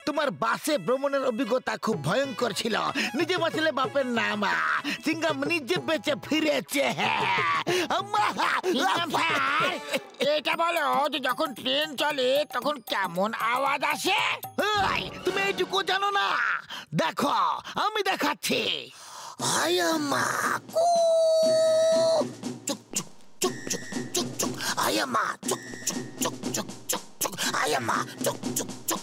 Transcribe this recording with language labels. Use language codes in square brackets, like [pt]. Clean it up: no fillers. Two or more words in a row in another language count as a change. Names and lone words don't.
[bn] বাসে ভ্রমণের অভিজ্ঞতা খুব ভয়ঙ্কর ছিল। নিজে বাঁচলে বাপের নাম, সিঙ্গাম নিজে বেঁচে ফিরেছে। এটা বলো যে যখন ট্রেন চলে তখন কেমন আওয়াজ আসে? তুমি এইটুকু জানো না? দেখো আমি দেখাচ্ছি। আয়ামা কু চুক চুক চুক চুক চুক চুক, আয়ামা চুক চুক চুক চুক চুক চুক, আয়ামা চুক চুক